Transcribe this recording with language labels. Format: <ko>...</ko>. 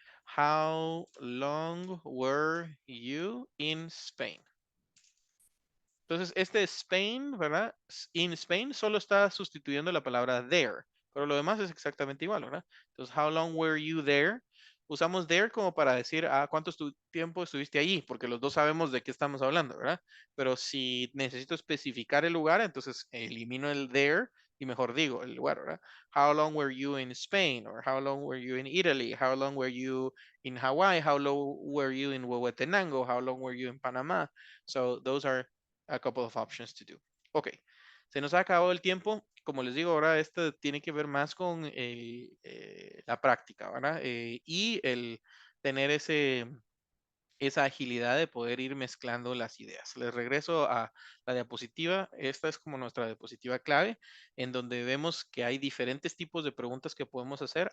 <en>How long were you in Spain?</en> <es>Entonces, este Spain, ¿verdad?</es> <en>In Spain</en> <es>solo está sustituyendo la palabra there, pero lo demás es exactamente igual, ¿verdad? Entonces,</es> <en>how long were you there?</en> <es>Usamos there como para decir, ¿cuánto tiempo estuviste allí? Porque los dos sabemos de qué estamos hablando, ¿verdad? Pero si necesito especificar el lugar, entonces elimino el there y mejor digo el lugar, ¿verdad?</es> <en>How long were you in Spain? Or how long were you in Italy? How long were you in Hawaii? How long were you in Huehuetenango? How long were you in Panama? So those are a couple of options to do.</en> <es>Ok, se nos ha acabado el tiempo. Como les digo, ahora esto tiene que ver más con la práctica, ¿verdad? Y el tener esa agilidad de poder ir mezclando las ideas. Les regreso a la diapositiva. Esta es como nuestra diapositiva clave, en donde vemos que hay diferentes tipos de preguntas que podemos hacer.</es>